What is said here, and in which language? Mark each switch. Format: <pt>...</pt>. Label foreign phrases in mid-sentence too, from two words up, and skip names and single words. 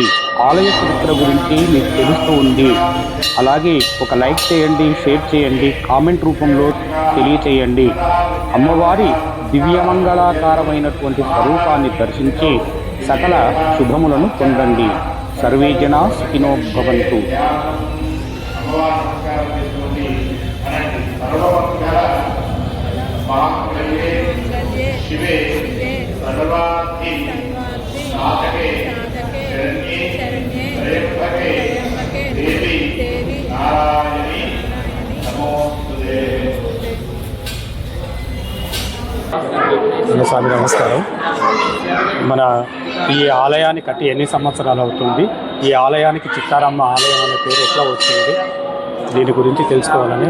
<te>ఆలయ చరిత్ర గురించి మీకు తెలుస్తూ ఉంది. అలాగే ఒక లైక్ చేయండి, షేర్ చేయండి, కామెంట్ రూపంలో తెలియచేయండి. అమ్మవారి దివ్యమంగళాకారమైనటువంటి స్వరూపాన్ని దర్శించి సకల శుభములను పొందండి.</te> <sa>సర్వే జనా సుఖినో భవంతు. शिवे सर्वार्थी साधके शरण्ये त्र्यंबके देवी नारायणी नमोस्तुते।</sa> <te>స్వామి నమస్కారం. మన ఈ ఆలయాన్ని కట్టి ఎన్ని సంవత్సరాలు అవుతుంది? ఈ ఆలయానికి చిత్తారమ్మ ఆలయం అనే పేరు ఎట్లా వచ్చింది? దీని గురించి తెలుసుకోవాలని.</te>